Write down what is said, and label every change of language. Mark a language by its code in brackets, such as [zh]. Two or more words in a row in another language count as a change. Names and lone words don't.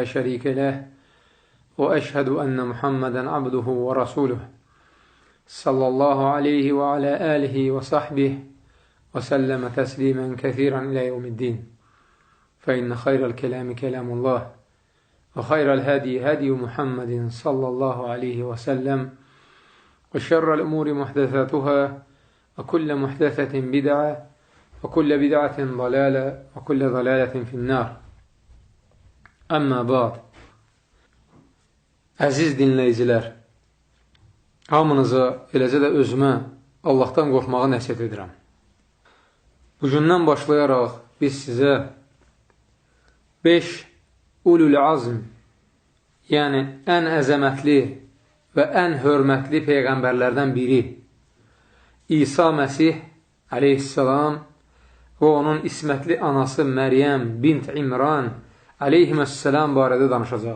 [ar] شريك له وأشهد أن محمدا عبده ورسوله صلى الله عليه وعلى آله وصحبه وسلم تسليما كثيرا إلى يوم الدين فإن خير الكلام كلام الله وخير الهدي هدي محمد صلى الله عليه وسلم وشر الأمور محدثاتها وكل محدثة بدعة وكل بدعة ضلالة وكل ضلالة في النار. أما بعد. [az] Əziz dinləyicilər, hamınıza, eləcə də özümə Allahdan qorxmağı nəsihət edirəm. Bugündən başlayaraq biz sizə 5 [ar] أولو العزم, [az] yəni ən əzəmətli və ən hörmətli peyğəmbərlərdən biri İsa Məsih aleyhissalam və onun ismətli anası Məryəm bint İmran aleyhissalam barədə danışacaq.